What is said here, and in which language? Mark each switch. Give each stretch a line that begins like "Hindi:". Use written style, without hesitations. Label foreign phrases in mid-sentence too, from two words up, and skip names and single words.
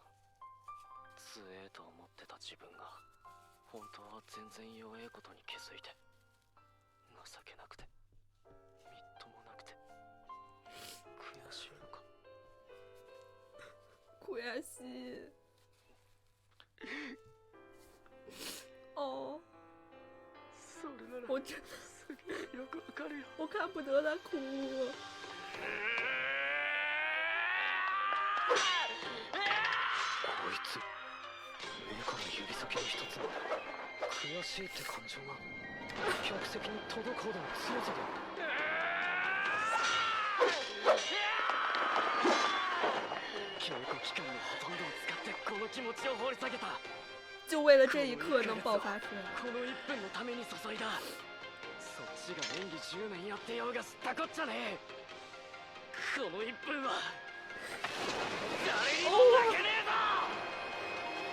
Japanese: 強えと思ってた自分が本当は全然弱えことに気づいて情けなくてみっともなくて悔しいのか。悔しい。哦，それなら
Chinese: 我真
Japanese: すげえよくわかるよ。
Chinese: 我看不得他哭。
Japanese: こいつ目から指先の一つも悔しいって感情が客席に届くほどの強さで。稽古期間のほとんどを使ってこの気持ちを掘り下げた。
Chinese: 就为了这一刻能爆发出来。
Japanese: この1分のために注いだ。そっちが演技10年やってようが知ったこっちゃねえ。この1分は誰にも負けねえぞ。